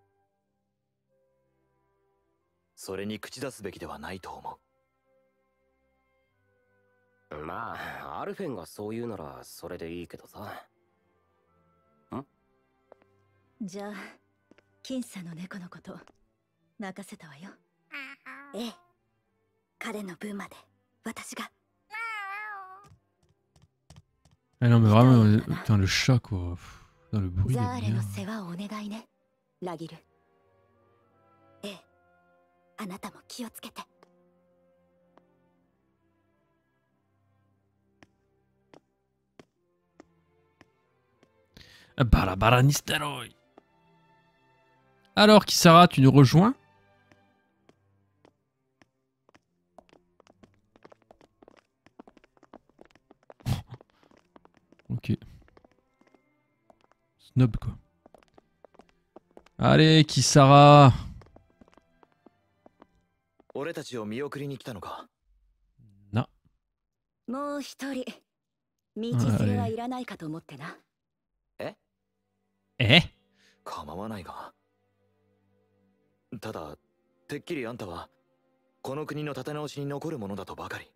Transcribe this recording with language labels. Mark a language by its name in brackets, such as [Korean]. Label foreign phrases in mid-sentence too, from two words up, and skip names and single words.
[Japanese] それに口出すべきではないと思う。まあアルフェンがそう言うならそれでいいけどさ。ん？じゃあ僅差の猫のこと任せたわよ。ええ、彼の分まで私が。 [French] Ah non, mais vraiment, putain, le chat, quoi. Putain, le bruit, il ザー est レ bien. [Japanese] の世話をお願いね、ラギル。ええ、あなたも気をつけて。 Barabara Nisteroi. [French] Alors, Kisara, tu nous rejoins? Ok. Snob, quoi. Allez, Kisara. [Japanese] 俺たちを見送りに来たのか。な。もう一人道連れはいらないかと思ってな。え？構わないが。ただてっきりあんたはこの国の立て直しに残るものだとばかり。